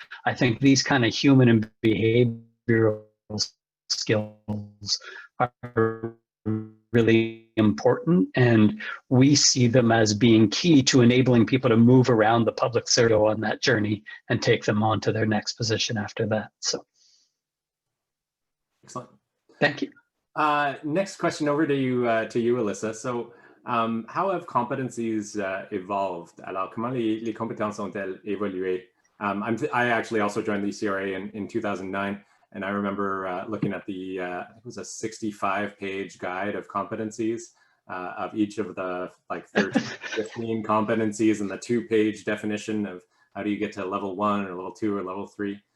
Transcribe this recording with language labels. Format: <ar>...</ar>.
<en>I think these kind of human and behavioral skills are really important, and we see them as being key to enabling people to move around the public sector on that journey and take them on to their next position after that. So, excellent. Thank you. Next question over to you, Alyssa. So, how have competencies evolved?</en> <fr>Alors, comment les compétences ont-elles évolué?</fr> <en>I actually also joined the CRA in 2009. And I remember looking at the, it was a 65-page guide of competencies of each of the like 13, 15 competencies, and the 2-page definition of how do you get to level 1 or level 2 or level 3.</en>